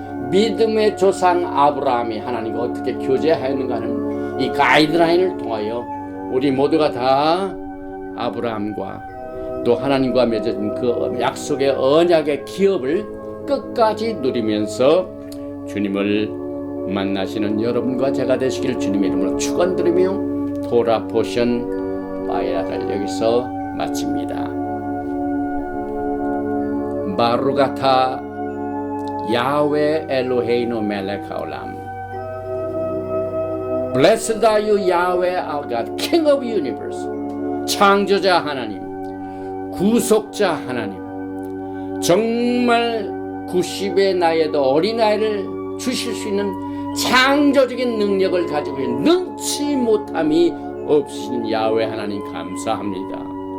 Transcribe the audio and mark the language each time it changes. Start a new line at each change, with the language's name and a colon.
Korean: 믿음의 조상 아브라함이 하나님과 어떻게 교제하였는가 하는 이 가이드라인을 통하여 우리 모두가 다 아브라함과 또 하나님과 맺어진 그 약속의 언약의 기업을 끝까지 누리면서 주님을 만나시는 여러분과 제가 되시길 주님의 이름으로 축원드리며 토라 포션 바이라를 여기서 마칩니다.
Hebrew: 바루가타 야훼 엘로헤이노 멜렉 하올람.
English: Blessed are you, Yahweh our God, King of universe.
Korean: 창조자 하나님, 구속자 하나님, 정말 90의 나이에도 어린아이를 주실 수 있는 창조적인 능력을 가지고 있는 능치 못함이 없으신 야훼 하나님 감사합니다.